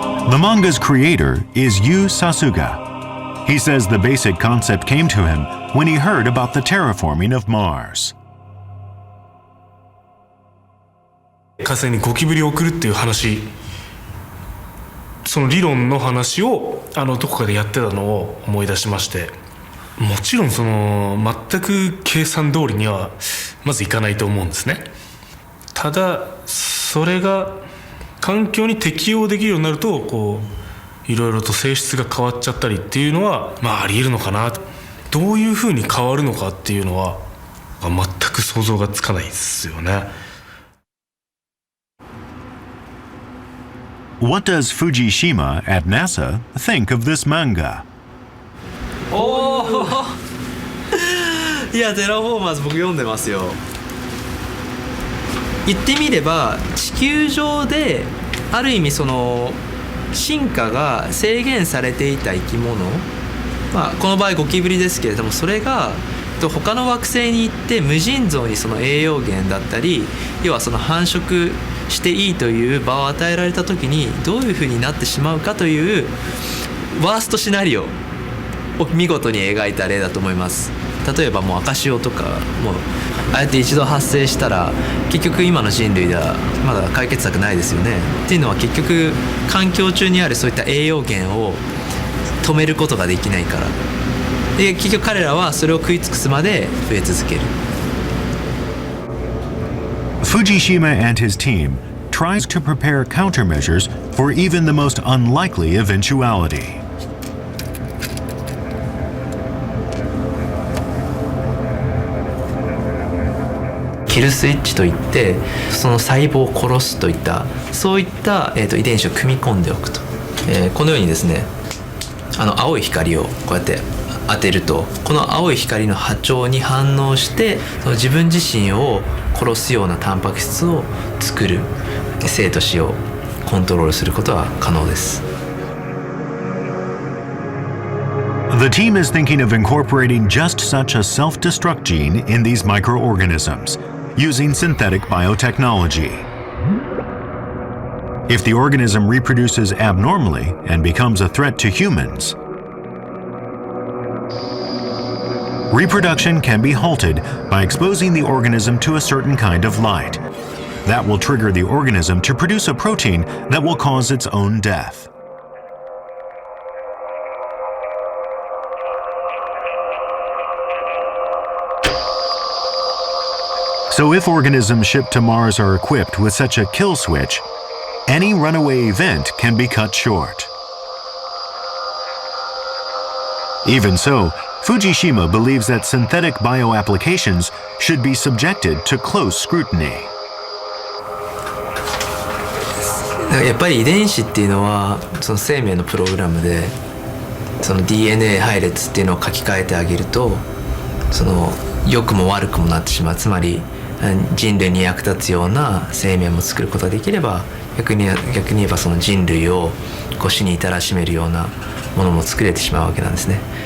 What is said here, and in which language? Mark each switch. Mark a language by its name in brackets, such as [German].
[English] The manga's creator is Yu Sasuga. He says the basic concept came to him when he heard about the terraforming of Mars. [Japanese] 火星にゴキブリを送るっていう話、その理論の話をどこかでやってたのを思い出しまして、もちろんその全く計算通りにはまずいかないと思うんですね。ただそれが環境に適応できるようになるとこういろいろと性質が変わっちゃったりっていうのはありえるのかな。どういうふうに変わるのかっていうのは全く想像がつかないですよね。 [English] What does Fujishima at NASA think of this manga? [Japanese] おおいやテラフォーマーズ僕読んでますよ。言ってみれば地球上である意味その進化が制限されていた生き物、この場合ゴキブリですけれども、それが他の惑星に行って無尽蔵にその栄養源だったり、要はその繁殖していいという場を与えられた時にどういうふうになってしまうかというワーストシナリオを見事に描いた例だと思います。例えばもう赤潮とかもああやって一度発生したら結局今の人類ではまだ解決策ないですよね。っていうのは結局環境中にあるそういった栄養源を止めることができないからで、結局彼らはそれを食い尽くすまで増え続ける。 [English] Fujishima and his team tries to prepare countermeasures for even the most unlikely eventuality. [Japanese] キルスイッチといってその細胞を殺すといったそういった、遺伝子を組み込んでおくと、このようにですね青い光をこうやって当てるとこの青い光の波長に反応してその自分自身を殺すようなタンパク質を作る生と死をコントロールすることは可能です。 [English] The team is thinking of incorporating just such a self-destruct gene in these microorganisms, using synthetic biotechnology. If the organism reproduces abnormally and becomes a threat to humans, Reproduction can be halted by exposing the organism to a certain kind of light. That will trigger the organism to produce a protein that will cause its own death. So if organisms shipped to Mars are equipped with such a kill switch, any runaway event can be cut short. Even so, Fujishima believes that synthetic bioapplications should be subjected to close scrutiny. [Japanese] やっぱり遺伝子っていうのはその生命のプログラムで、その DNA 配列っていうのを書き換えてあげると、その良くも悪くもなってしまう。つまり人類に役立つような生命も作ることができれば、逆に言えばその人類を死に至らしめるようなものも作れてしまうわけなんですね。